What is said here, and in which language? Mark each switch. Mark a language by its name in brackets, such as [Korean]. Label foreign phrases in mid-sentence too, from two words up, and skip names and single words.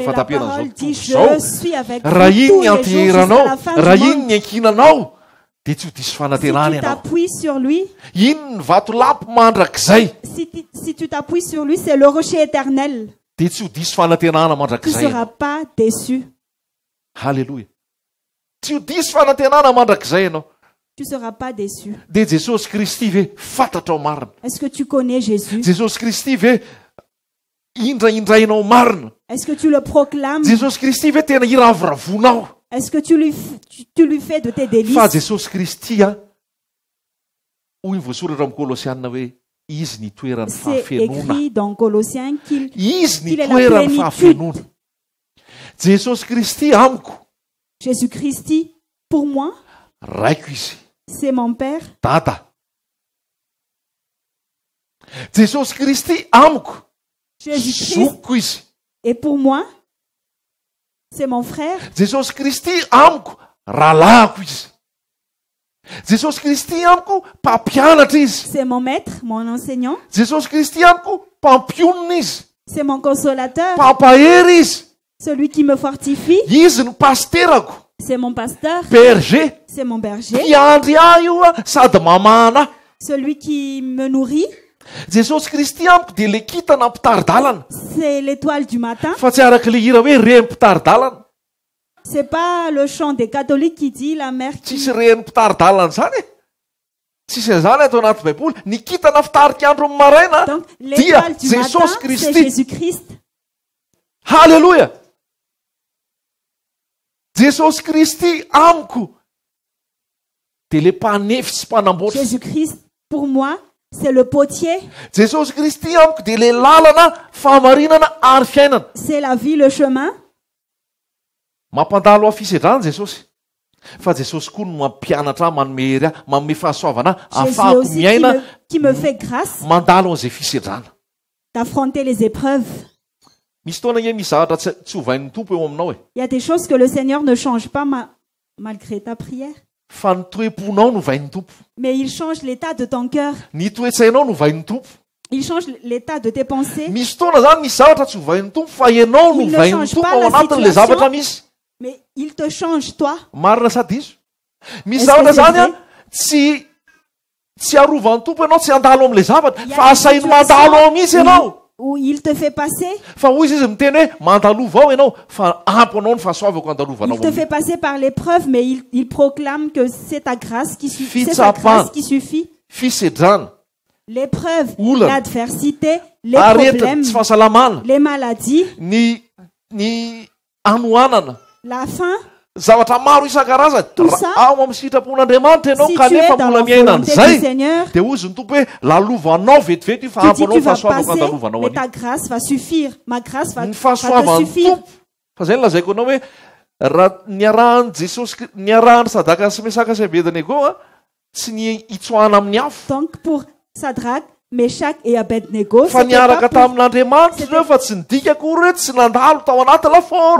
[French] mais la [Malagasy] fatapiana [French] parole [Malagasy] zao [French] dit, [Malagasy] tontolo [French] je [Malagasy] zao. [French] suis avec [Malagasy] Raha [French] vous [Malagasy] iny [French] tous [Malagasy] ny [French] les jours jusqu'à [Malagasy] anteheranao, [French] la fin [Malagasy] raha [French] du [Malagasy] iny [French] monde. [Malagasy] ny ankinanao, dia tsy ho diso [French] Si [Malagasy] fanantenana [French] tu [Malagasy] ianao. [French] t'appuies sur lui, [Malagasy] Iny ny vato lapo mandrakizay, [French] si tu t'appuies sur lui, c'est le rocher éternel. [Malagasy] dia tsy ho diso fanantenana [French] Tu ne [Malagasy] mandrakizay. [French] seras pas déçu. [Malagasy] Halleluja! Tsy ho diso fanantenana mandrakizay ianao. [French] Tu ne seras pas déçu. [Malagasy] Dia Jesosy Kristy ve fantatrao marina. [French] Est-ce que tu connais Jésus? [Malagasy] Jesosy Kristy ve indraindrainao marina. [French] Est-ce que tu le proclames? [Malagasy] Jesosy Kristy ve tena iravoravonao. [French] Est-ce que tu lui fais de tes délices? [Malagasy] Fa Jesosy Kristy a hoy ny voasoratra amin'ny Kolosianina hoe izy ny toeran'ny [French] C'est [Malagasy] fahafenona. [French] écrit dans Colossiens qu'il [Malagasy] Izy ny [French] qu'il est la [Malagasy] toeran'ny [French] plénitude. [Malagasy] fahafenona. Jesosy Kristy amiko [French] Jésus-Christ, pour moi, [Malagasy] raiko izy. [French] c'est mon Père. [Malagasy] Dada. Jesosy Kristy amiko [French] Jésus-Christ [Malagasy] zokiko izy. [French] est pour moi, c'est mon frère. [Malagasy] Jesosy Kristy amiko rahalahiko izy. Jesosy Kristy amiko mpampianatra izy. [French] C'est mon maître, mon enseignant. [Malagasy] Jesosy Kristy amiko mpampionona izy. [French] C'est mon consolateur, [Malagasy] Mpampahery izy. [French] celui qui me fortifie. [Malagasy] Izy ny pasterako. [French] C'est mon pasteur, Berger. c'est mon berger, [Malagasy] Mpiandry ahy io a sady mamana ahy. [French] celui qui me nourrit. [Malagasy] Jesosy Kristy amiko dia le kitana mpitaridalana. [French] C'est l'étoile du matin. [Malagasy] Fa tsy araka le hira hoe reny mpitaridalana. [French] C'est pas le chant des catholiques qui dit la mère qui... [Malagasy] Tsisy reny mpitaridalana zany e. Tsisy an'izany atao anaty baiboly. Ny kitana fitarika andro amin'ny maraina [French] Donc [Malagasy] dia [French] l'étoile du matin, [Malagasy] Jesosy [French] c'est [Malagasy] Kristy. [French] Jésus-Christ. [Malagasy] Halleluja. Jesosy Kristy amiko dia le mpanefy sy mpanamboatra. [French] Jésus-Christ, pour moi, c'est le potier, [Malagasy] Jesosy Kristy amiko dia le lalana fahamarinana ary fiainana. [French] c'est la vie, le chemin. [Malagasy] Mampandalo afisedrana Jesosy. Fa Jesosy koa no mampianatra manome hery ahy, manome fahasoavana ahy, [French] Jésus [Malagasy] ahafahako [French] aussi [Malagasy] miaina [French] qui me fait grâce [Malagasy] mandalo an'izay fisedrana. [French] d'affronter les épreuves. [Malagasy] Misy fotoana ie misy zavatra tsy hovain'ny tompo eo aminao e. [French] Il y a des choses que le Seigneur ne change pas malgré ta prière. [Malagasy] Fa ny toe-ponao no hovain'ny tompo. [French] Mais il change l'état de ton cœur. [Malagasy] Ny toe-tsainao no hovain'ny tompo. [French] Il change l'état de tes pensées. [Malagasy] Misy fotoana zany misy zavatra tsy hovain'ny tompo fa ianao no [French] Il ne [Malagasy] hovain'ny [French] change [Malagasy] tompo [French] pas [Malagasy] ao [French] la [Malagasy] anatin'le [French] situation. [Malagasy] zavatra misy. [French] Mais il te change, toi. [Malagasy] Marina sady izo. Misy [French] Est-ce [Malagasy] zavatra [French] que c'est [Malagasy] zany a [French] vrai? [Malagasy] tsy arovan'ny tompo ianao, tsy andalo amin'le zavatra, [French] Il y a [Malagasy] fa [French] une [Malagasy] asainy [French] situation [Malagasy] mandalo ao mihitsy ianao. [French] où il te fait passer. [Malagasy] Fa hoy izy miteny hoe mandalova ao ianao fa ampy anao ny fahasoavako andalovanao. [French] Il te fait passer par l'épreuve, mais il proclame que c'est ta grâce qui suffit. C'est [Malagasy] Fitsapana. [French] ta grâce qui suffit. [Malagasy] Fisedrana, [French] L'épreuve, [Malagasy] Olana. [French] l'adversité, les [Malagasy] areta [French] problèmes, [Malagasy] tsy fahasalamana, [French] les maladies, [Malagasy] ny anoanana, [French] la faim. [Malagasy] zavatra maro isan-karazany. [French] Tout ça, [Malagasy] Ao amin'ny sitrapon'Andriamanitra ianao [French] Si tu [Malagasy] kanefa [French] es dans [Malagasy] mbola [French] la [Malagasy] miaina [French] volonté du [Malagasy] an'izay [French] Seigneur, [Malagasy] dia hozy ny tompo hoe lalovanao vetivety io fa [French] tu [Malagasy] ampy [French] dis [Malagasy] anao [French] tu [Malagasy] ny [French] vas [Malagasy] fahasoavako [French] passer, [Malagasy] andalovanao [French] mais [Malagasy] anio. [French] ta grâce va suffire. Ma grâce va [Malagasy] Ny [French] te [Malagasy] fahasoavan'ny [French] suffire. [Malagasy] tompo. Fa zay lazaiko anao hoe raha niarahany Jesosy niarahany Sadaka sy Mesaka sy Abednego a tsy ny itsoahana amin'ny afo. [French] Donc pour Sadrach, Meshach et Abednego, [Malagasy] Fa [French] c'était [Malagasy] niaraka [French] pas pour- [Malagasy] tamin'Andriamanitra ireo fa tsy nidika akory reto tsy nandalo tao anaty lafaoro.